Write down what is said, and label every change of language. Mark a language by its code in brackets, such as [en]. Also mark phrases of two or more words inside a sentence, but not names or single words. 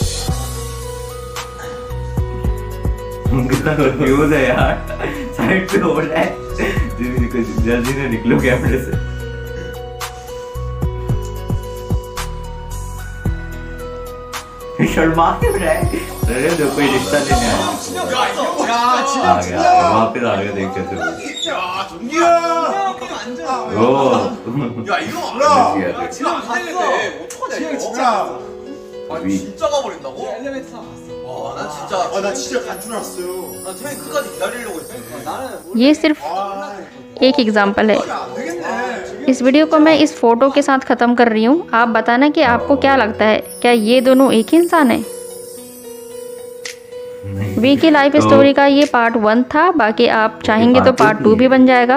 [hi] कितना कंफ्यूज है यार, साइड पे हो रहा है, जल्दी से निकलो कैमरे से। शर्मा क्यों रहा है? अरे जो कोई रिश्ता लेने आ गया, वापस आ गया, देख कैसे [ko] 진짜 가버린다고? 와, 난 진짜 나 진짜 간 줄 알았어요. 나 태민 끝까지 기다리려고 했어. [hi] ये सिर्फ एक एग्जाम्पल है। इस वीडियो को मैं इस फोटो के साथ ख़त्म कर रही हूँ। आप बताना कि आपको क्या लगता है, क्या ये दोनों एक ही इंसान है? वी की लाइफ स्टोरी का ये पार्ट 1 था, बाकी आप चाहेंगे तो पार्ट 2 भी बन जाएगा।